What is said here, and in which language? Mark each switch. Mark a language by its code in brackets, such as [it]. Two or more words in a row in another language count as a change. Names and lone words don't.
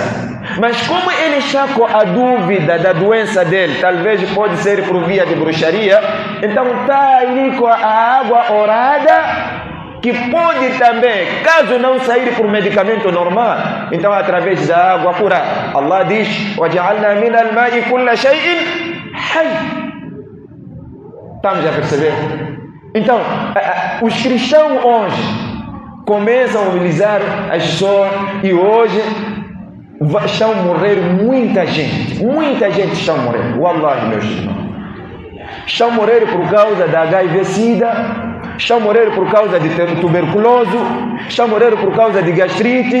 [pt] Mas como ele está com a dúvida da doença dele, talvez pode ser por via de bruxaria, então está ali com a água orada, que pode também, caso não sair por medicamento normal, então através da água curar. Allah diz: [ar] وَجَعَلْنَا مِنَ الْمَاءِ كُلَّ شَيْءٍ حَيٍّ. [pt] Estamos a perceber? Então, os cristãos hoje começam a mobilizar as pessoas e hoje estão a morrer muita gente está a morrer. Wallahi, meus irmãos, estão a morrer por causa da HIV-Sida, estão a morrer por causa de tuberculose, estão a morrer por causa de gastrite.